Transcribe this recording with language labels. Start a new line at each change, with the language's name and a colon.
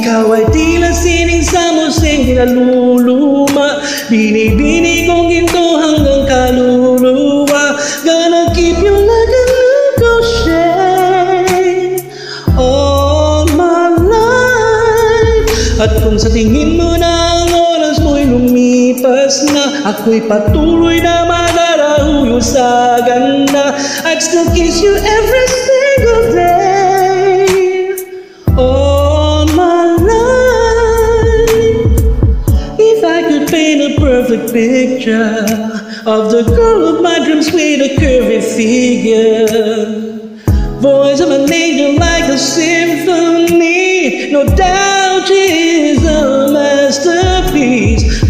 Filipino: Ikaw ay tila sining sa museng kinaluluma. Bini-bini kong ginto hanggang kaluluwa.
English: Gonna keep you like a ricochet all my life.
Filipino: At kung sa tingin mo na ang oras mo'y lumipas na, ako'y patuloy na madarahuyo sa ganda.
English: I'd still kiss you every single day all my life. If I could paint a perfect picture of the girl of my dreams with a curvy figure, voice of an angel like a symphony, no doubt she is a masterpiece.